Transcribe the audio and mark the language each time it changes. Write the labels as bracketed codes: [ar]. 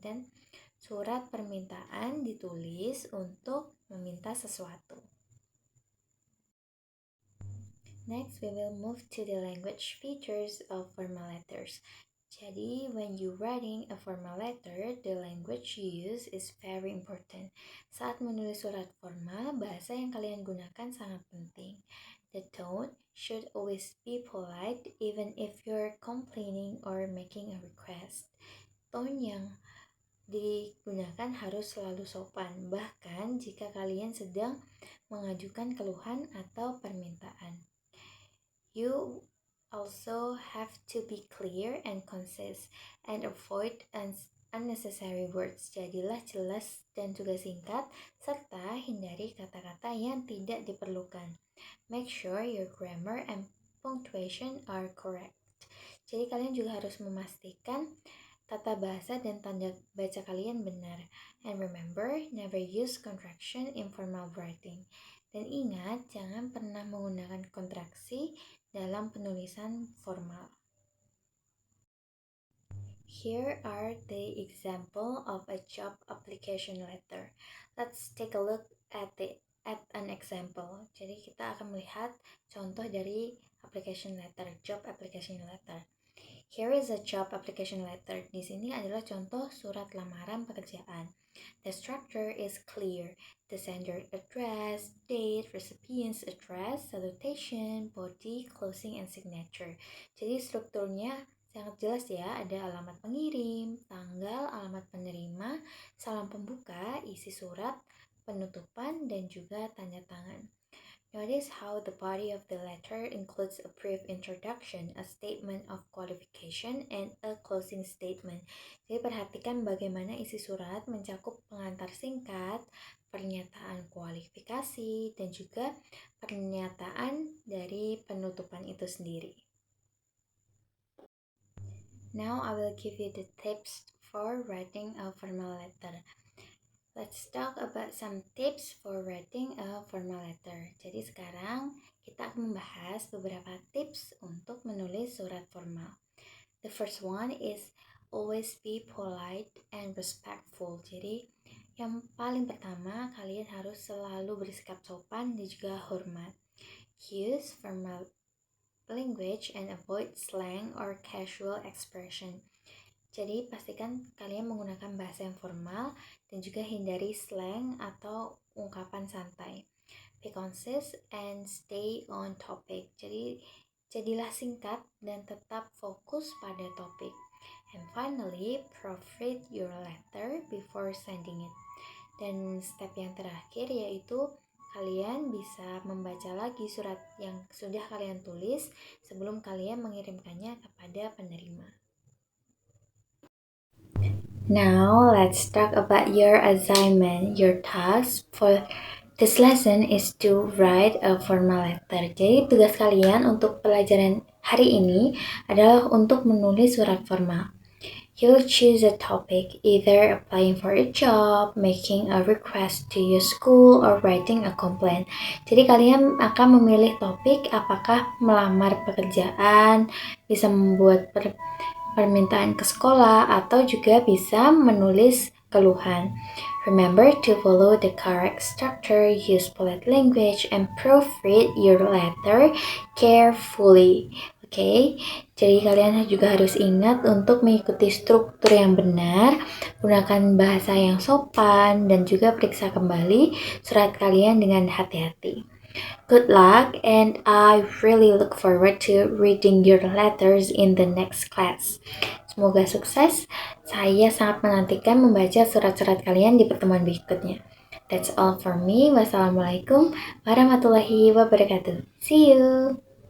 [id] Dan surat permintaan ditulis untuk meminta sesuatu. [en] Next, we will move to the language features of formal letters. [id] Jadi, [en] when you writing a formal letter, the language you use is very important. [id] Saat menulis surat formal, bahasa yang kalian gunakan sangat penting. [en] The tone should always be polite, even if you're complaining or making a request. [id] Tone yang digunakan harus selalu sopan, bahkan jika kalian sedang mengajukan keluhan atau permintaan. [en] You also have to be clear and concise and avoid unnecessary words. [id] Jadilah jelas dan juga singkat, serta hindari kata-kata yang tidak diperlukan. [en] Make sure your grammar and punctuation are correct. [id] Jadi kalian juga harus memastikan tata bahasa dan tanda baca kalian benar. [en] And remember, never use contraction in formal writing. [id] Dan ingat, jangan pernah menggunakan kontraksi dalam penulisan formal. [en] Here are the example of a job application letter. Let's take a look at an example. [id] Jadi kita akan melihat contoh dari application letter, job application letter. [en] Here is a job application letter. [id] Di sini adalah contoh surat lamaran pekerjaan. [en] The structure is clear. The sender address, date, recipient's address, salutation, body, closing, and signature. [id] Jadi strukturnya sangat jelas ya, ada alamat pengirim, tanggal, alamat penerima, salam pembuka, isi surat, penutupan, dan juga tanda tangan. [en] Notice how the body of the letter includes a brief introduction, a statement of qualification, and a closing statement. [id] Jadi perhatikan bagaimana isi surat mencakup pengantar singkat, pernyataan kualifikasi, dan juga pernyataan dari penutupan itu sendiri. [en] Now I will give you the tips for writing a formal letter. Let's talk about some tips for writing a formal letter. [id] Jadi sekarang kita akan membahas beberapa tips untuk menulis surat formal. [en] The first one is always be polite and respectful. [id] Jadi yang paling pertama, kalian harus selalu bersikap sopan dan juga hormat. [en] Use formal language and avoid slang or casual expression. [id] Jadi pastikan kalian menggunakan bahasa yang formal dan juga hindari slang atau ungkapan santai. [en] Be concise and stay on topic. [id] Jadi jadilah singkat dan tetap fokus pada topik. [en] And finally, proofread your letter before sending it. [id] Dan step yang terakhir yaitu kalian bisa membaca lagi surat yang sudah kalian tulis sebelum kalian mengirimkannya kepada penerima. [en] Now, let's talk about your assignment. Your task for this lesson is to write a formal letter. [id] Jadi, tugas kalian untuk pelajaran hari ini adalah untuk menulis surat formal. [en] You'll choose a topic, either applying for a job, making a request to your school, or writing a complaint. [id] Jadi kalian akan memilih topik apakah melamar pekerjaan, bisa membuat permintaan ke sekolah, atau juga bisa menulis keluhan. [en] Remember to follow the correct structure, use polite language, and proofread your letter carefully. [id] Oke, jadi kalian juga harus ingat untuk mengikuti struktur yang benar, gunakan bahasa yang sopan, dan juga periksa kembali surat kalian dengan hati-hati. [en] Good luck, and I really look forward to reading your letters in the next class. [id] Semoga sukses. Saya sangat menantikan membaca surat-surat kalian di pertemuan berikutnya. [en] That's all for me. [ar] Wassalamualaikum warahmatullahi wabarakatuh. [en] See you.